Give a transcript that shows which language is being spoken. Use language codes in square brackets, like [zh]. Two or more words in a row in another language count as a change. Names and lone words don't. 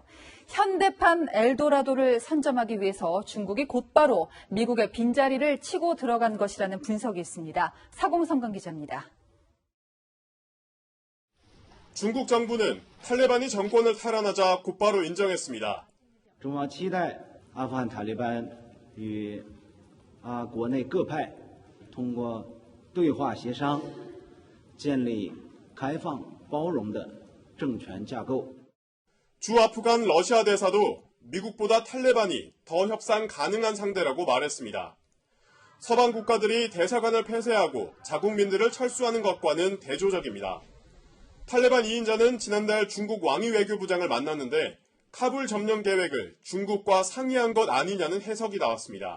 [ko] 현대판 엘도라도를 선점하기 위해서 중국이 곧바로 미국의 빈자리를 치고 들어간 것이라는 분석이 있습니다. 사공성강 기자입니다. 중국 정부는 탈레반이 정권을 탈환하자 곧바로 인정했습니다. [zh] 中方期待阿富汗塔利班与国内各派通过对话协商，建立开放包容的政权架构。 [ko] 주 아프간 러시아 대사도 미국보다 탈레반이 더 협상 가능한 상대라고 말했습니다. 서방 국가들이 대사관을 폐쇄하고 자국민들을 철수하는 것과는 대조적입니다. 탈레반 2인자는 지난달 중국 왕이 외교부장을 만났는데 카불 점령 계획을 중국과 상의한 것 아니냐는 해석이 나왔습니다.